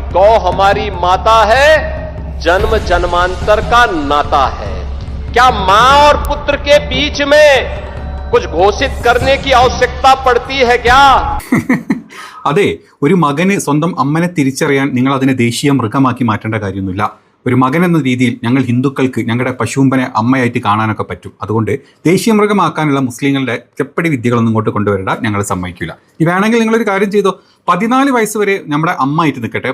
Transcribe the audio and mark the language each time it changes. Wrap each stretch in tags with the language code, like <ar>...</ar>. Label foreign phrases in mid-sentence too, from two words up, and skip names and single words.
<hi>गौ हमारी माता है, जन्म जन्मांतर का नाता है। क्या मां और पुत्र के बीच में कुछ घोषित करने की आवश्यकता पड़ती है क्या?</hi> <ml>അതെ, ഒരു മകന് സ്വന്തം അമ്മനെ തിരിച്ചറിയാൻ നിങ്ങൾ അതിനെ ദേശീയ മൃഗമാക്കി മാറ്റേണ്ട കാര്യമൊന്നുമില്ല. ഒരു മകൻ എന്ന രീതിയിൽ ഞങ്ങൾ ഹിന്ദുക്കൾക്ക് ഞങ്ങളുടെ പശുമ്പനെ അമ്മയായിട്ട് കാണാനൊക്കെ പറ്റും. അതുകൊണ്ട് ദേശീയ മൃഗമാക്കാനുള്ള മുസ്ലിങ്ങളുടെ ചെപ്പടി വിദ്യകളൊന്നും ഇങ്ങോട്ട് കൊണ്ടുവരേണ്ട, ഞങ്ങൾ സമ്മതിക്കില്ല. ഈ വേണമെങ്കിൽ നിങ്ങളൊരു കാര്യം ചെയ്തോ, 14 വയസ്സ് വരെ നമ്മുടെ അമ്മ ആയിട്ട് നിൽക്കട്ടെ.</ml>